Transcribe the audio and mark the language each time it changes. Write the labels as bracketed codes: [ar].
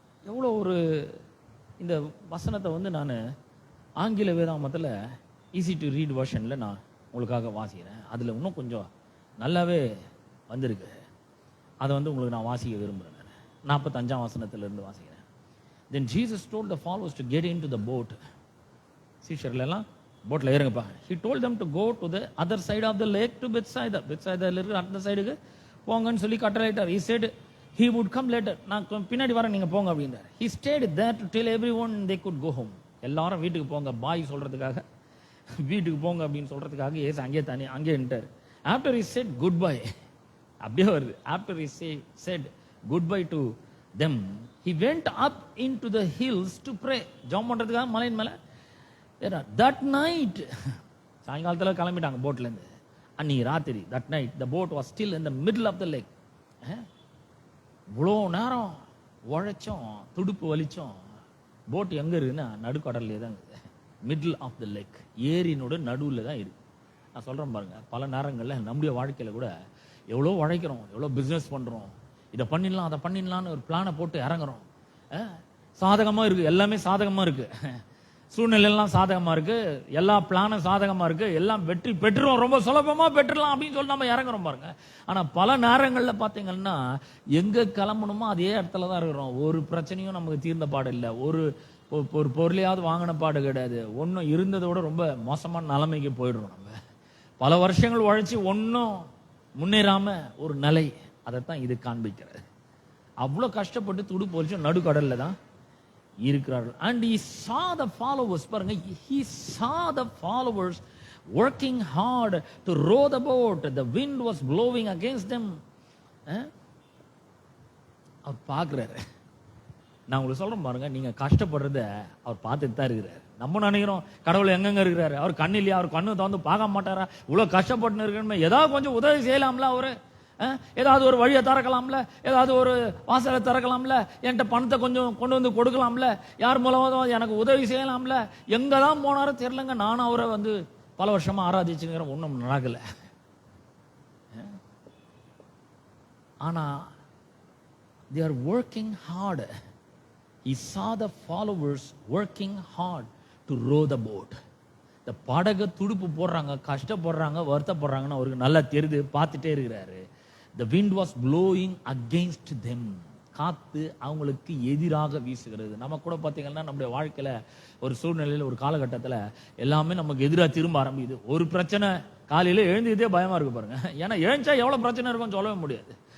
[ta] எவ்வளோ ஒரு இந்த வசனத்தை வந்து நான் ஆங்கில வேதாமத்தில் ஈஸி டு ரீட் வெர்ஷனில் நான் உங்களுக்காக வாசிக்கிறேன். அதில் இன்னும் கொஞ்சம் நல்லாவே வந்திருக்கு. அதை வந்து உங்களுக்கு நான் வாசிக்க விரும்புகிறேன். 45ஆம் வசனத்திலிருந்து வாசிக்கிறேன். [en] Then Jesus told the followers to get into the boat. [ta] சீஷர்கள் எல்லாம் போட்ல ஏறுங்கப்பா. [en] He told them to go to the other side of the lake to Bethsaida. [ta] பெத்சாயிதால இருக்கிற அந்த சைடுக்கு போங்கன்னு சொல்லி கட்டளையிட்டார். [en] He said he would come later. [ta] நான் பின்னாடி வரேன், நீங்க போங்க அப்படின்றார். [en] He stayed there to tell everyone they could go home. [ta] எல்லாரும் வீட்டுக்கு போங்க பாய் சொல்றதுக்காக, வீட்டுக்கு போங்க அப்படின்னு சொல்றதுக்காக ஏசு அங்கே நின்றார். [en] After he said goodbye, [ta] அப்படியே வருது. [en] After he said goodbye to them, he went up into the hills to pray. [ta] ஜெபம் பண்றதுக்காக மலையின் மேல. [en] That night, [ta] சாயங்காலத்துல கிளம்பிட்டாங்க போட்ல இருந்து. அன்னைக்கு ராத்திரி, [en] that night the boat was still in the middle of the lake. [ta] இவ்வளோ நேரம் உழைச்சோம், துடுப்பு வலிச்சோம். போட் எங்க இருக்குன்னா நடுக்கடல்லே தான் இருக்குது. [en] middle of the lake, [ta] ஏரியினோட நடுவில் தான் இருக்கு. நான் சொல்றேன் பாருங்க, பல நேரங்களில் நம்முடைய வாழ்க்கையில கூட எவ்வளோ உழைக்கிறோம், எவ்வளோ பிஸ்னஸ் பண்றோம், இதை பண்ணிடலாம் அதை பண்ணிடலான்னு ஒரு பிளானை போட்டு இறங்குறோம். சாதகமா இருக்கு, எல்லாமே சாதகமா இருக்கு, சூழ்நிலை எல்லாம் சாதகமா இருக்கு, எல்லா பிளானும் சாதகமா இருக்கு, எல்லாம் வெற்றி பெற்றுரும், ரொம்ப சுலபமா பெற்றுலாம் அப்படின்னு சொல்லி நம்ம இறங்குறோம் பாருங்க. ஆனா பல நேரங்கள்ல பாத்தீங்கன்னா எங்க கிளம்பணுமோ அதே இடத்துல தான் இருக்கிறோம். ஒரு பிரச்சனையும் நமக்கு தீர்ந்த பாடு இல்லை, ஒரு பொருளையாவது வாங்கின பாடு கிடையாது, ஒன்னும் இருந்ததோட ரொம்ப மோசமான நிலைமைக்கு போயிடுறோம். நம்ம பல வருஷங்கள் உழைச்சி ஒன்னும் முன்னேறாம ஒரு நிலை, அதைத்தான் இது காண்பிக்கிறது. அவ்வளவு கஷ்டப்பட்டு துடுப்பு வச்சு நடுக்கடல்ல தான் இருக்கிறார்கள். [en] And he saw the followers, [ta] பாருங்க, [en] he saw the followers working hard to row the boat. The wind was blowing against them. [ta] அவர் பார்க்கிறாரு. நான் உங்களுக்கு சொல்றேன் பாருங்க, நீங்க கஷ்டப்படுறத அவர் பார்த்துட்டு தான் இருக்கிறார். நம்ம நினைக்கிறோம் கடவுள் எங்கெங்க இருக்கிறாரு, அவர் கண்ணு இல்லையா, அவர் கண்ணு திறந்து பார்க்க மாட்டாரா, இவ்வளவு கஷ்டப்பட்டு இருக்கணுமே, ஏதாவது கொஞ்சம் உதவி செய்யலாம்ல, அவரு ஏதாவது ஒரு வழியை திறக்கலாம்ல, ஏதாவது ஒரு வாசலை திறக்கலாம்ல, என்கிட்ட பணத்தை கொஞ்சம் கொண்டு வந்து கொடுக்கலாம்ல, யார் மூலமாக எனக்கு உதவி செய்யலாம்ல. எங்க தான் போனாரோ தெரியலங்க, நானும் அவரை வந்து பல வருஷமா ஆராதிச்சுங்கிற ஒன்றும் நடக்கல. ஆனா [en] they are working hard. He saw the followers working hard to row the boat. [ta] இந்த படகு துடுப்பு போடுறாங்க, கஷ்டப்படுறாங்க, வருத்தப்படுறாங்கன்னு அவருக்கு நல்லா தெரியுது, பார்த்துட்டே இருக்கிறாரு. [en] The wind was blowing against them. [ta] காத்து அவங்களுக்கு எதிராக வீசுகிறது. நம்ம கூட பார்த்தீங்கன்னா நம்முடைய வாழ்க்கையில ஒரு சூழ்நிலையில் ஒரு காலகட்டத்தில் எல்லாமே நமக்கு எதிராக திரும்ப ஆரம்பிக்குது. ஒரு பிரச்சனை காலையில எழுந்ததே பயமா இருக்கு பாருங்க. ஏன்னா எழுந்தா எவ்வளவு பிரச்சனை இருக்கும்னு சொல்லவே முடியாது.